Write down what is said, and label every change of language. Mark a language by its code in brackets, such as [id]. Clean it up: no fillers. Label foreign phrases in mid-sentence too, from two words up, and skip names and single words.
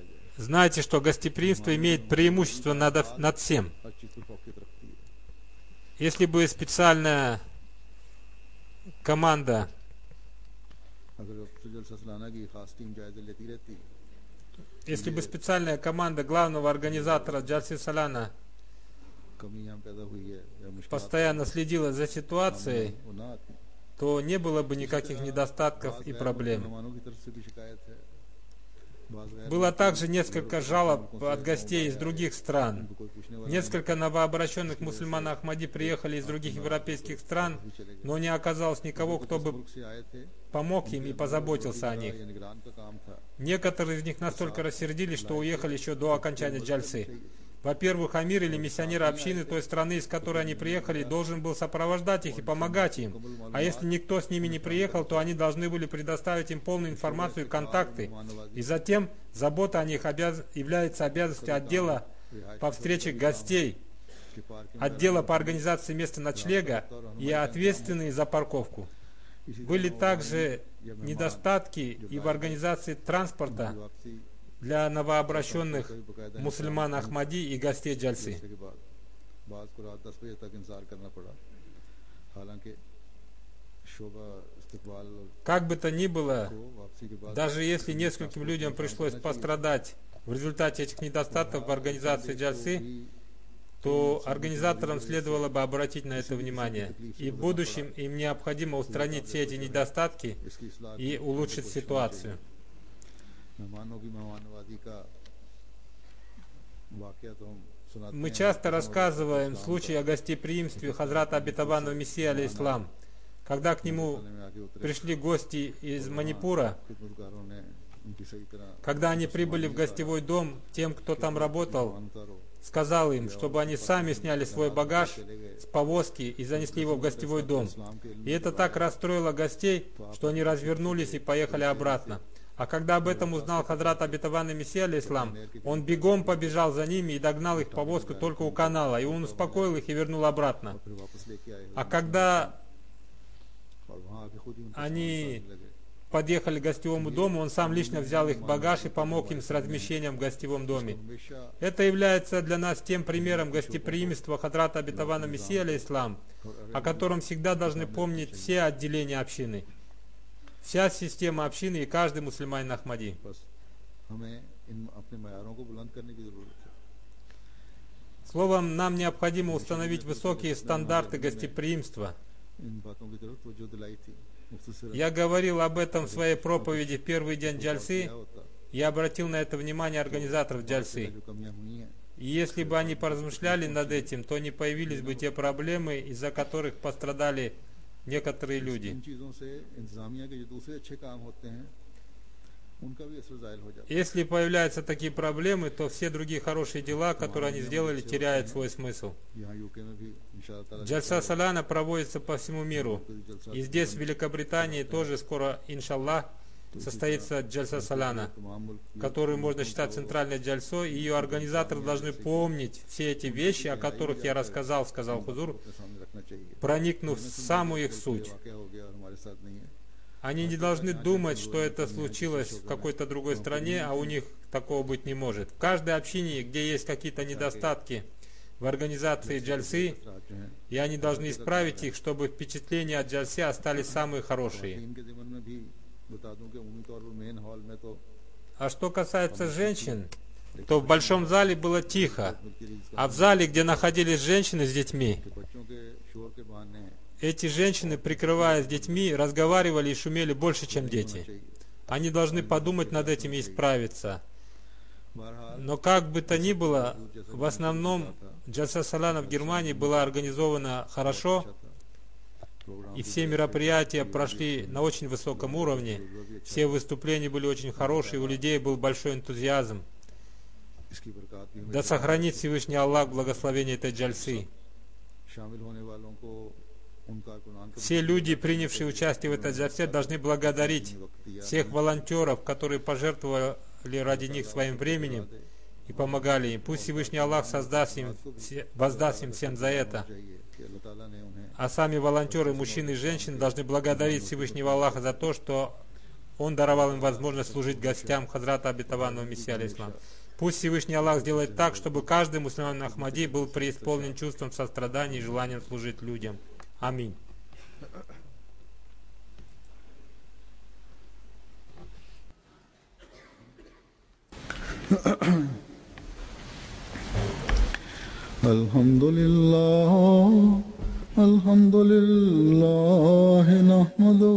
[ru] Знайте, что гостеприимство имеет преимущество над всем. [ur] ہر چیز پر فوقیت رکھتی ہے. [ru] Если бы специальная команда, [ur] اگر جلسہ سالانہ کی خاص ٹیم جائزے لیتی رہتی [ru] если бы специальная команда главного организатора Джальсы Салана [ur] کمی یہاں پیدا ہوئی ہے یا مشکل [ru] постоянно следила за ситуацией, [ur] وہ نہ آتی. [ru] то не было бы никаких недостатков и проблем. [ur] مہمانوں کی طرف سے بھی شکایت ہے. بعض غیر [ru] Было также несколько жалоб от гостей из других стран. [ur] کوئی پوچھنے والا [ru] Несколько новообращенных мусульман Ахмади приехали из других европейских стран, но не оказалось никого, кто бы [ur] ملک سے آئے تھے, [ru] помог им и позаботился о них. [ur] یہ نگران کا کام تھا. [ru] Некоторые из них настолько рассердились, что уехали еще до окончания джальсы. Во-первых, амир или миссионер общины той страны, из которой они приехали, должен был сопровождать их и помогать им. А если никто с ними не приехал, то они должны были предоставить им полную информацию и контакты. И затем забота о них является обязанностью отдела по встрече гостей, отдела по организации места ночлега и ответственные за парковку. Были также недостатки и в организации транспорта для новообращенных мусульман Ахмади и гостей джальсы. [ur] کے بعد بعض کو رات 10 بجے تک انتظار کرنا پڑا. حالانکہ شعبہ استقبال [ru] Как бы то ни было, [ur] کو واپسی کے بعد [ru] даже если нескольким людям пришлось пострадать в результате этих недостатков в организации джальсы, то организаторам следовало бы обратить на это внимание. И в будущем им необходимо устранить все эти недостатки [ur] اس کی اصلاح [ru] и улучшить ситуацию. [ur] مہمانوں کی مہمان نوازی کا واقعہ تو ہم سناتے [ru] Мы [ur] ہیں. [ru] часто рассказываем случаи о гостеприимстве Хазрата Абитаванного Мессии алейхиссалам. Когда к нему [ur] میں آگے اترے [ru] пришли гости из Манипура, [ur] خدمتگاروں نے ان کی صحیح طرح [ru] когда они прибыли в гостевой дом, тем, кто там работал, [ur] اتارو [ru] сказал им, чтобы они сами сняли свой багаж с повозки и занесли его в гостевой дом. И это так расстроило гостей, что они развернулись и поехали обратно. А когда об этом узнал Хазрат Абитаванный Мессия алейхиссалам, он бегом побежал за ними и догнал их повозку только у канала, и он успокоил их и вернул обратно. [ur] پھر واپس لے کے آئے [ru] А когда [ur] اور وہاں آ کے خود ہی ان کے [ru] они [ur] ساتھ لگے. [ru] подъехали к гостевому дому, он сам лично взял их багаж и помог им с размещением в гостевом доме. [ur] ہمیشہ [ru] Это является для нас тем примером гостеприимства Хазрата Абитавана Мессии алейхиссалам, о котором всегда должны помнить все отделения общины, вся система общины и каждый мусульманин Ахмади. [ur] بس ہمیں ان اپنے معیاروں کو بلند کرنے کی ضرورت ہے. [ru] Словом, нам необходимо установить высокие стандарты гостеприимства. [ur] ان باتوں کی طرف توجہ دلائی تھی. مختصر [ru] Я говорил об этом в своей проповеди в первый день джальсы. [ur] کیا ہوتا [ru] Я обратил на это внимание организаторов джальсы. [ur] جو کمیاں ہوئی ہیں [ru] И если бы они поразмышляли над этим, то не появились бы те проблемы, из-за которых пострадали некоторые люди. [ur] ان چیزوں سے انتظامیہ کے جو دوسرے اچھے کام ہوتے ہیں ان کا بھی اثر ظاہر ہو جاتا ہے. [ru] Если появляются такие проблемы, то все другие хорошие дела, которые они сделали, теряют свой смысл. [ur] یہاں یوکے میں بھی ان شاء اللہ [ru] Джальса Салана проводится по всему миру. И здесь, в Великобритании, тоже скоро, иншаллах, состоится Джальса Салана, [ur] تمام ملک [ru] которую можно считать центральной джальсой, и ее организаторы должны помнить все эти вещи, о которых я рассказал, сказал Хузур, [ur] اپنے سامنے رکھنا چاہیے. [ru] проникнув в самую их суть. [ur] واقعہ ہو گیا اور ہمارے ساتھ نہیں ہے. [ru] Они не должны думать, что это случилось в какой-то другой стране, а у них такого быть не может. В каждой общине, где есть какие-то недостатки в организации джальсы, [ur] اثرات جو ہیں [ru] и они должны исправить их, чтобы впечатления от джальсы остались самые хорошие. [ur] ان کے ضمن میں بھی بتا دوں کہ عمومی طور پر [en] main hall [ur] میں تو [ru] А что касается женщин, то в большом зале было тихо, а в зале, где находились женщины с детьми, [ur] بچوں کے شور کے بہانے [ru] эти женщины, прикрываясь детьми, разговаривали и шумели больше, чем дети. Они должны подумать над этим и исправиться. [ur] بہرحال [ru] Но как бы то ни было, в основном Джальса Салана в Германии была организована хорошо, [ur] پروگرام [ru] и все мероприятия прошли на очень высоком уровне. Все выступления были очень хорошие, у людей был большой энтузиазм. [ur] اس کی برکت بھی ہمیں [ru] Да сохранит Всевышний Аллах благословение этой джальсы. [ur] شامل ہونے والوں کو ان کا قرآن کا [ru] Все люди, принявшие участие в этой джальсе, должны благодарить всех волонтеров, которые пожертвовали ради них своим временем и помогали им. Пусть Всевышний Аллах воздаст им всем за это. [ur] چاہیے کہ اللہ تعالیٰ نے انہیں [ru] А сами волонтеры, мужчины и женщины, должны благодарить Всевышнего Аллаха за то, что Он даровал им возможность служить гостям Хазрата Абитаванного Мессии алейхиссалам. Пусть Всевышний Аллах сделает так, чтобы каждый мусульманин Ахмади был преисполнен чувством сострадания и желанием служить людям. Аминь. [ar] الحمد لله نحمده